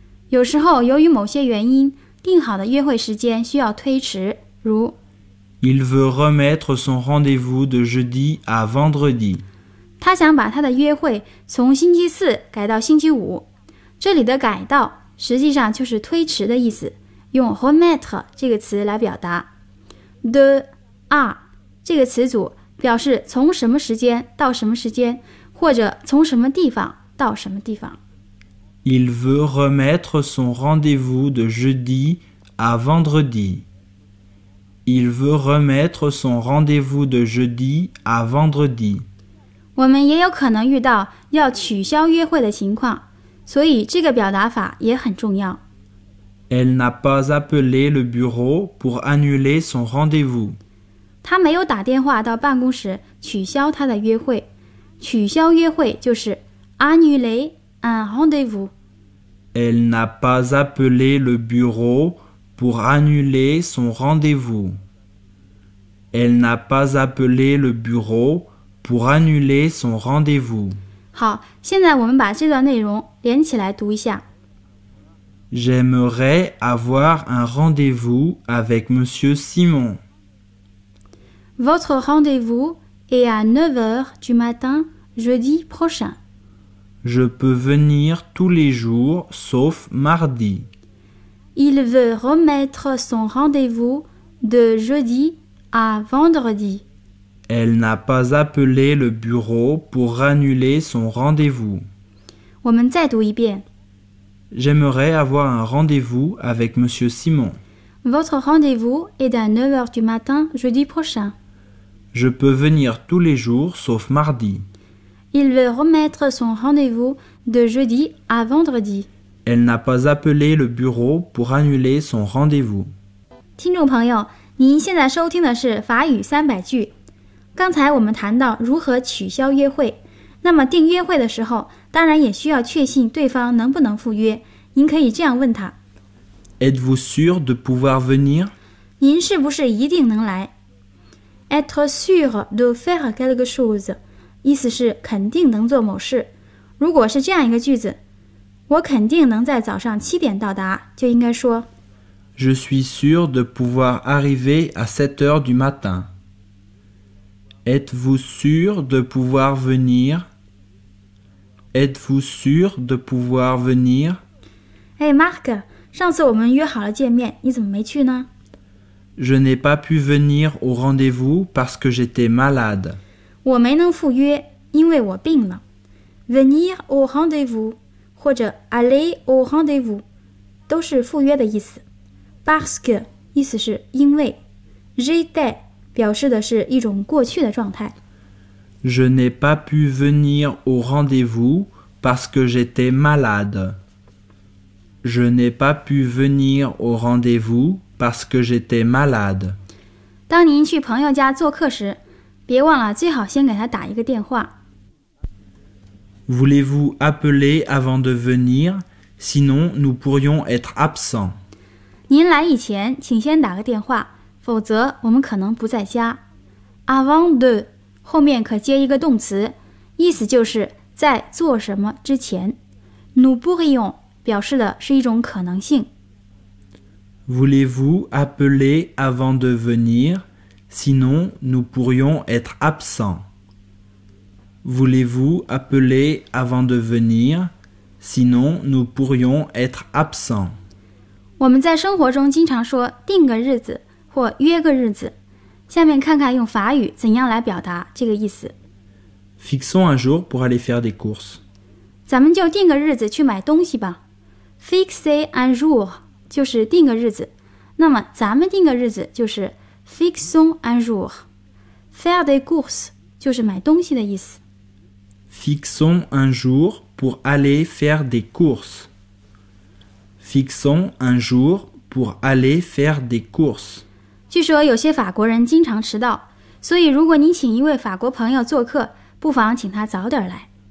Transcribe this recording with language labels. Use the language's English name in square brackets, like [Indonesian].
[Chinese] 有时候由于某些原因，定好的约会时间需要推迟，如 [French] Il veut remettre son rendez-vous de jeudi à vendredi. [Chinese] 他想把他的约会从星期四改到星期五。这里的改到实际上就是推迟的意思，用 remettre 这个词来表达。的 are 这个词组表示从什么时间到什么时间，或者从什么地方到什么地方。 [French] Il veut remettre son rendez-vous de jeudi à vendredi. Il veut remettre son rendez-vous de jeudi à vendredi. [Chinese] 我们也有可能遇到要取消约会的情况，所以这个表达法也很重要。 [French] Elle n'a pas appelé le bureau pour annuler son rendez-vous. [Chinese] 她没有打电话到办公室取消她的约会。取消约会就是 [French] annuler un rendez-vous. Elle n'a pas appelé le bureau pour annuler son rendez-vous. Elle n'a pas appelé le bureau pour annuler son rendez-vous. [Chinese] 好，现在我们把这段内容连起来读一下。 [French] J'aimerais avoir un rendez-vous avec Monsieur Simon. Votre rendez-vous est à 9h du matin jeudi prochain. Je peux venir tous les jours sauf mardi. Il veut remettre son rendez-vous de jeudi à vendredi. Elle n'a pas appelé le bureau pour annuler son rendez-vous. [Chinese] 我们再读一遍。 [French] J'aimerais avoir un rendez-vous avec Monsieur Simon. Votre rendez-vous est à 9h du matin jeudi prochain. Je peux venir tous les jours sauf mardi. Il veut remettre son rendez-vous de jeudi à vendredi. Elle n'a pas appelé le bureau pour annuler son rendez-vous. [Chinese] 听众朋友，您现在收听的是法语三百句。刚才我们谈到如何取消约会，那么订约会的时候，当然也需要确信对方能不能赴约。您可以这样问他 [French] Êtes-vous sûr de pouvoir venir? [Chinese] 您是不是一定能来 [French] Être sûr de faire quelque chose [Chinese] 意思是肯定能做某事。如果是这样一个句子，我肯定能在早上七点到达，就应该说 [French] Je suis sûr de pouvoir arriver à 7h du matin. Êtes-vous sûr de pouvoir venir? Êtes-vous sûr de pouvoir venir? [Chinese] Hey Marc, 上次我们约好了见面，你怎么没去呢？ [French] Je n'ai pas pu venir au rendez-vous parce que j'étais malade. [Chinese] 我没能赴约，因为我病了。 [French] Venir au rendez-vous, [Chinese] 或者 [French] aller au rendez-vous, [Chinese] 都是赴约的意思。 [French] Parce que, [Chinese] 意思是因为。 [French] J'étais, [Chinese] 表示的是一种过去的状态。 [French] Je n'ai pas pu venir au rendez-vous parce que j'étais malade. Je n'ai pas pu venir au rendez-vous parce que j'étais malade. [Chinese] 当您去朋友家做客时，别忘了最好先给他打一个电话。 [French] Voulez-vous appeler avant de venir? Sinon, nous pourrions être absents. [Chinese] 您来以前，请先打个电话，否则我们可能不在家。 [French] Avant de [Chinese] 后面可接一个动词，意思就是在做什么之前。 [French] Nous pourrions. [Chinese] 表示的是一种可能性。 [French] Voulez-vous appeler avant de venir? Sinon, nous pourrions être absents. Voulez-vous appeler avant de venir? Sinon, nous pourrions être absents. [Chinese] 我们在生活中经常说定个日子或约个日子。下面看看用法语怎样来表达这个意思。 [French] Fixons un jour pour aller faire des courses. [Chinese] 咱们就定个日子去买东西吧。 [French] Fixer un jour [Chinese] 就是定个日子，那么咱们定个日子就是 [French] fixons un jour. Faire des courses [Chinese] 就是买东西的意思。 [French] Fixons un jour pour aller faire des courses. Fixons un jour pour aller faire des courses. [Chinese] 据说有些法国人经常迟到，所以如果你请一位法国朋友做客，不妨请他早点来。